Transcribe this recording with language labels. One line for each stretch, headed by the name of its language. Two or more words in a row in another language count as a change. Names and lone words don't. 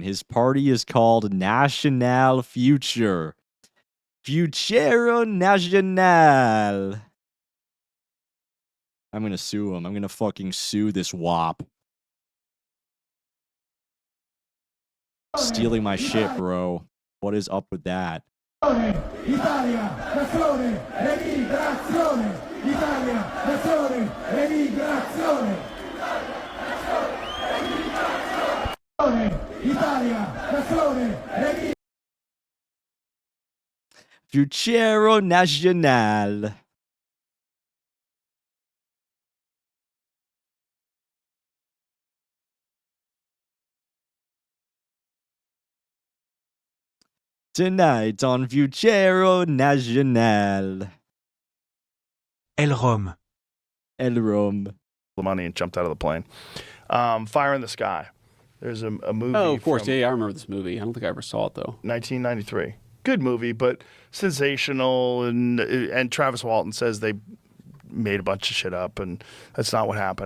English: His party is called Nacional Future. Futuro Nacional. I'm gonna sue him. I'm gonna fucking sue this wop. Stealing my shit, bro. What is up with that?
Italian: Italia, nazione, emigrazione. Italia, nazione, emigrazione. Italia, nazione,
English: Futuro Nacional. Tonight on Futuro Nacional. El Rom. El Rom. The money and jumped out of the plane. Fire in the Sky. There's a movie. Oh, of course. from Yeah, I remember this movie. I don't think I ever saw it, though. 1993. Good movie, but sensational. And Travis Walton says they made a bunch of shit up, and that's not what happened.